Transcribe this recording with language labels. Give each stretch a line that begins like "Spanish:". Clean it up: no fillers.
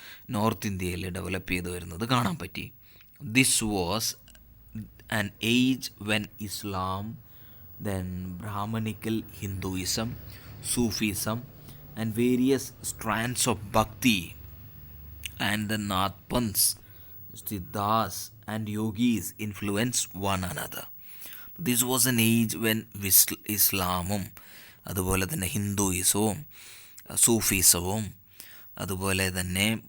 Malayalam: North ഇന്ത്യയിൽ develop ചെയ്തു വരുന്നത് കാണാൻ പറ്റി.
English: This was an age when Islam, then Brahmanical Hinduism, Sufism and various strands of Bhakti and the Nathpans, Siddhas and Yogis influenced one another. This was an age when
Malayalam: ഇസ്ലാമും അതുപോലെ തന്നെ ഹിന്ദുയിസവും സൂഫിസവും അതുപോലെ തന്നെ